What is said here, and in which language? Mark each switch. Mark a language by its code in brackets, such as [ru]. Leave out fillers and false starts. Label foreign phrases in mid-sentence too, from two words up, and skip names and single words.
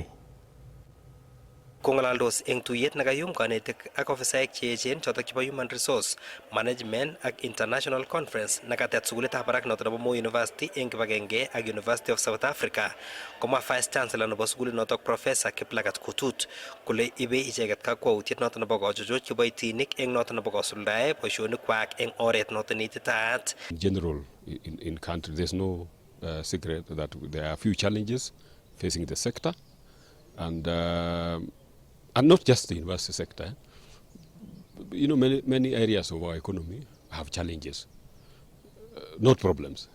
[kln] Kong'alaldos eng tuyet nekayum kanetik ak ofisaek cheechen chotok chebo [en] Human Resource Management [kln] ak [en] International Conference [kln] nekatet sukulitab barak noto nebo Moi University eng kibagenge ak University of South Africa, komwa [en] Vice Chancellor [kln] nebo sukulit notok Professor Kiplagat Kotut kole ibe icheket kakwautiet noto nebo kochuchuch kiboitinik eng noto nebo kosuldae boisionikwak eng oret noto neititaat. [en] In general in country there's no secret that there are a few challenges facing the sector, and not just the university sector. You know, many areas of our economy have challenges, not problems.